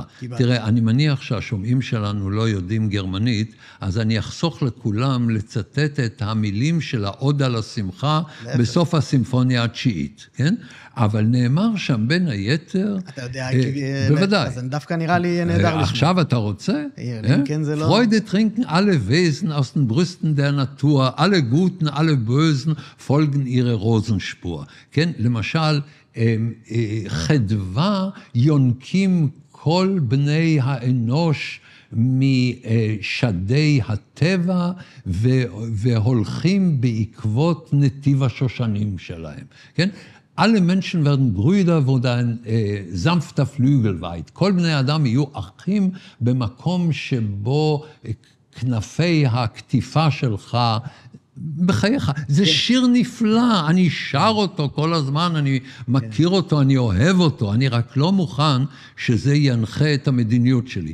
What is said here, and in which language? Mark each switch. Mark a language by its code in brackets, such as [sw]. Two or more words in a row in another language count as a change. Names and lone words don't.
[he] תראה, אני מניח שהשומעים שלנו לא יודעים גרמנית, אז אני אחסוך לכולם לצטט את המילים של העוד על השמחה בסוף הסימפוניה התשיעית, כן? אבל נאמר שם בין היתר... אתה יודע, בוודאי. אז דווקא נראה לי נהדר לשמוע. עכשיו אתה רוצה? כן, זה לא... [de] Freude trinken alle Wesen aus den Brüsten der Natur, alle Guten, alle Bösen folgen ihre Rosenspur. [he] כן? למשל, חדווה יונקים כל בני האנוש משדי הטבע והולכים בעקבות נתיב השושנים שלהם. כן? [de] Alle Menschen werden Brüder, wo dein sanfter Flügel weit. [he] כל בני אדם יהיו אחים במקום שבו כנפי הכתיפה שלך בחייך. זה שיר נפלא, אני שר אותו כל הזמן, אני מכיר אותו, אני אוהב אותו, אני רק לא מוכן שזה ינחה את המדיניות שלי.